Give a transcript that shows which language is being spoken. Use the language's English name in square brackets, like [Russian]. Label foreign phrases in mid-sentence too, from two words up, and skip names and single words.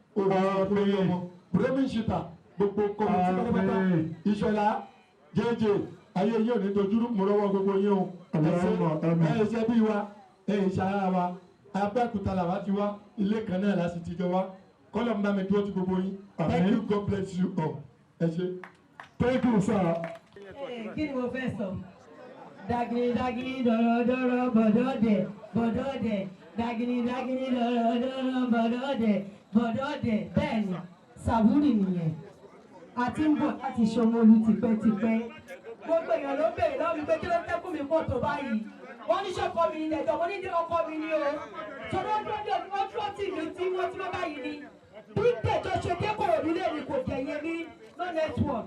[Yoruba] Bremi Shita gbogbo kọ́mọ̀tì pátápátá. Ìṣọ̀lá jẹ́jẹ́. Ayé yóò ní dojúrú mú lọ́wọ́ gbogbo yín o. Ẹ ṣe bí wa, ẹ ṣara wa, Abẹ́òkúta làwa ti wá, ilé kan náà la sì ti jọ wá. Kọ́lọ̀ ń bá mi dúró ti gbogbo yín. [English] Thank you, God bless you all. [Yoruba] Ẹ ṣe. [English] Thank you, sir. [Yoruba] Kí ni mo fẹ́ sọ? Dagini dagini dọ̀rọ̀dọ̀rọ̀ bọ̀dọ̀dẹ̀ bọ̀dọ̀dẹ̀ dagini dagini dọ̀rọ̀dọ̀rọ̀ bọ̀dọ̀dẹ̀ bọ̀dọ̀dẹ̀ bẹ́ẹ̀ ni Sàbúrì nìyẹn. A ti ń bọ̀ láti Ṣómólú tipẹ́tipẹ́. Gbogbo èèyàn ló béèrè lọ́wọ́ mi pé kí ló tẹ́kùn mi pọ̀ tó báyìí. wọ́n ní ṣọ́kọ mi nílẹ̀ jọ, mo ní ọkọ mi ní o. Sọ̀rọ̀ ọjọ́ tí mi tí wọ́n ti wọ́n báyìí ni. Bí Dẹjọ́ ṣe dé Kòròdú lé ní kò jẹ̀yẹ ní [English] no network.